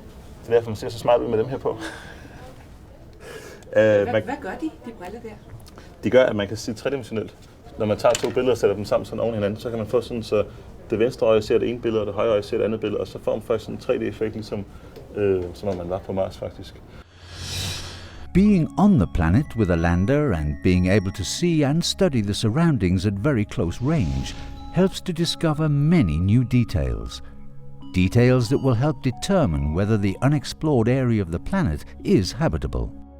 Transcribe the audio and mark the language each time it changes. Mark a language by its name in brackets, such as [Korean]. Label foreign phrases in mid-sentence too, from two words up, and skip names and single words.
[Danish] Det er derfor, man ser så smart ud med dem her på. Hvad gør de briller der? De gør, at man kan se tredimensionelt. Når man tager to billeder og sætter dem sammen sådan oven hinanden, så kan man få sådan, så det venstre øje ser det ene billede, og det højre øje ser det andet billede, og så får man faktisk sådan en 3D-effekt, ligesom som om man var på Mars faktisk. [English] Being on the planet with a lander and being able to see and study the surroundings at very close range helps to discover many new details. Details that will help determine whether the unexplored area of the planet is habitable.